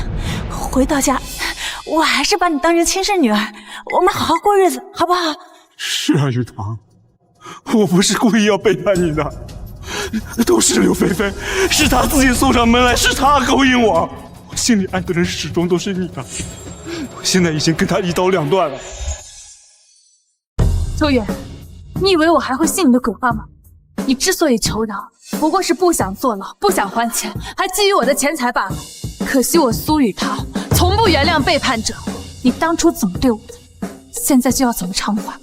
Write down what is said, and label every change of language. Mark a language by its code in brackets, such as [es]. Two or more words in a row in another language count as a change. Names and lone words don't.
[zh] 回到家，我還是把你當成親生女兒，我們好好過日子，好不好？是啊，玉堂，我不是故意要背叛你的，都是柳菲菲，是她自己送上門來，是她勾引我，我心裡愛的人始終都是你的，我現在已經跟她一刀兩斷了。秋遠，你以為我還會信你的鬼話嗎？你之所以求饒，不過是不想坐牢，不想還錢，還覬覦我的錢財罷了。可惜我蘇雨堂從不原諒背叛者，你當初怎麼對我的，現在就要怎麼償還。